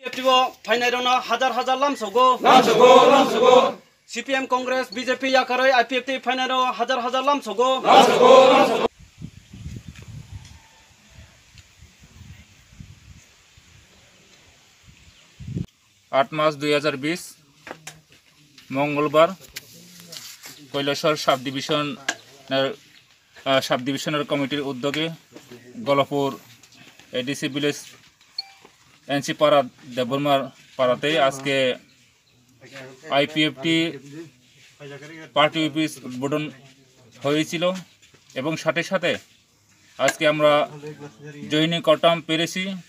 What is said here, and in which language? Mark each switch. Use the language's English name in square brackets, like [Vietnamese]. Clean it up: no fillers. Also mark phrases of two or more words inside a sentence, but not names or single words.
[Kok Borok] फाइनायरनो हाजार हाजार लामसगो CPM कांग्रेस BJP याकारै IPFT फाइनायरो हाजार हाजार लामसगो [Bangla] 8 মার্চ 2020 মঙ্গলবার কৈলাসর [English] sub division [Bangla] কমিটির উদ্যোগে গলপুর ADC ভিলেজ NC পাড়া দেববর্মার পাড়াতে আজকে IPFT [English] party office [Bangla] উদ্বোধন হয়েছিল এবং সাথে সাথে আজকে আমরা জয়েনিং করতাম পেরেছি।